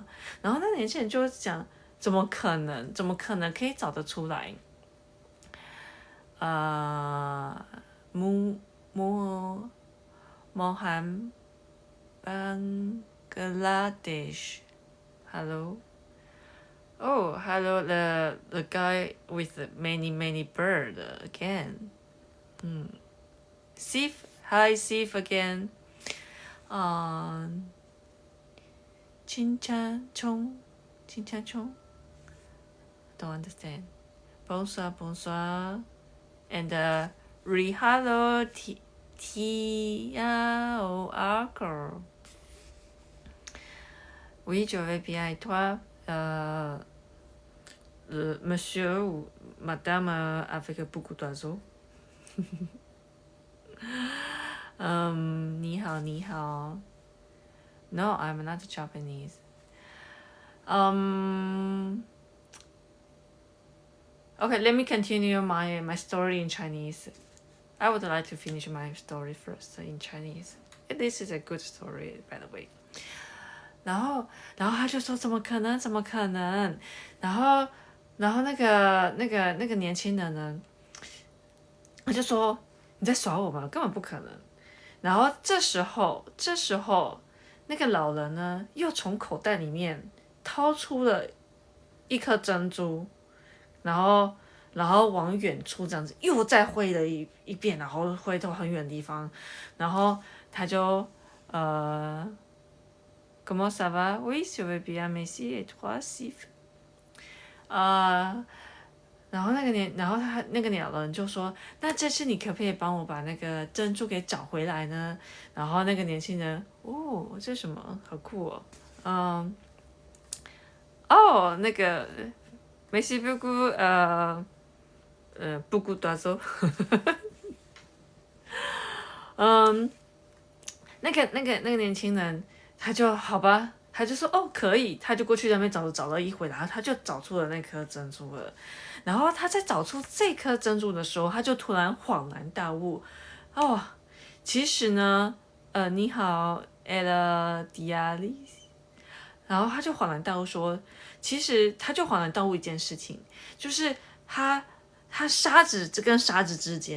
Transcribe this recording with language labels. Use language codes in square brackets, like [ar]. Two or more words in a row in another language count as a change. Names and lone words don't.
[zh] 然后那年轻人就讲，怎么可能？怎么可能可以找得出来？穆穆穆罕班格拉 Desh。Hello. [en] Oh, hello, the guy with many bird again. Sif, hi Sif again. Um, Chinchan Chong, Chinchan Chong. Don't understand. [fr] Bonsoir, bonsoir. [en] And hello, Tia ou Arco. [fr] Oui, je vais bien et toi? Le monsieur ou madame avec beaucoup d'oiseaux. [zh] 你好，你好。 [en] No, I'm not Japanese. Okay, let me continue my story in Chinese. I would like to finish my story first in Chinese. This is a good story, by the way. [zh] 然后他就说怎么可能？怎么可能？然后然后那个年轻人呢，他就说你在耍我吗？根本不可能。然后这时候那个老人呢，又从口袋里面掏出了一颗珍珠，然后往远处这样子又再挥了一遍，然后挥到很远的地方，然后他就 [fr] comment ça va? Oui, je vais bien, merci. Et toi, Sif? [zh] 然后那个鸟人就说：“那这次你可不可以帮我把那个珍珠给找回来呢？” 然后那个年轻人，哦，这是什么？好酷哦！嗯，哦，那个 ， [fr] merci beaucoup，beaucoup d'oiseaux。 [zh] 嗯，那个年轻人，他就好吧，他就说哦可以，他就过去那边找了一回，然后他就找出了那颗珍珠了。然后他在找出这颗珍珠的时候，他就突然恍然大悟，哦，其实呢，你好，Ella Dialis，然后他就恍然大悟说，其实他就恍然大悟一件事情，就是他沙子跟沙子之间。